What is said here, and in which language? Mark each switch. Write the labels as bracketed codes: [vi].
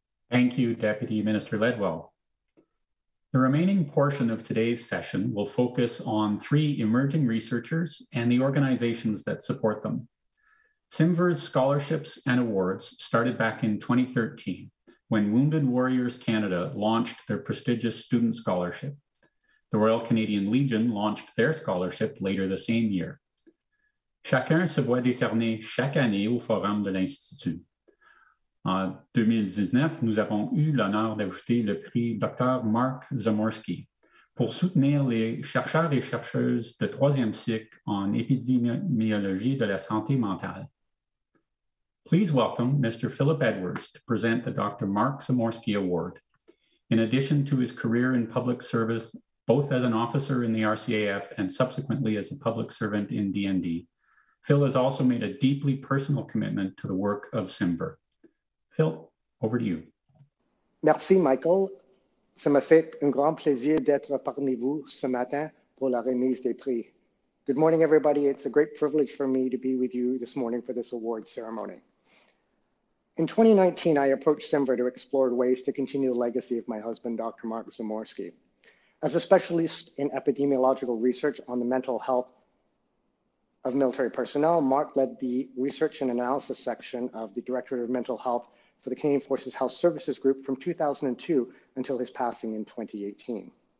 [en] Thank you, Deputy Minister Ledwell. The remaining portion of today's session will focus on 3 emerging researchers and the organizations that support them. CIMVHR's scholarships and awards started back in 2013 when Wounded Warriors Canada launched their prestigious student scholarship. The Royal Canadian Legion launched their scholarship later the same year. [fr] Chacun se voit décerner chaque année au Forum de l'Institut. En 2019, nous avons eu l'honneur d'ajouter le prix Dr. Mark Zumarski pour soutenir les chercheurs et chercheuses de 3e cycle en épidémiologie de la santé mentale. [en] Please welcome Mr. Philip Edwards to present the Dr. Mark Zumarski Award. In addition to his career in public service, both as an officer in the RCAF and subsequently as a public servant in DND, Phil has also made a deeply personal commitment to the work of CIMVHR. Phil, over to you. [fr] Merci, Michael. Ça me fait un grand plaisir d'être parmi vous ce matin pour la remise des prix. [en] Good morning, everybody. It's a great privilege for me to be with you this morning for this award ceremony. In 2019, I approached CIMVHR to explore ways to continue the legacy of my husband, Dr. Mark Zumarski. As a specialist in epidemiological research on the mental health of military personnel, Mark led the research and analysis section of the Directorate of Mental Health for the Canadian Forces Health Services Group from 2002 until his passing in 2018.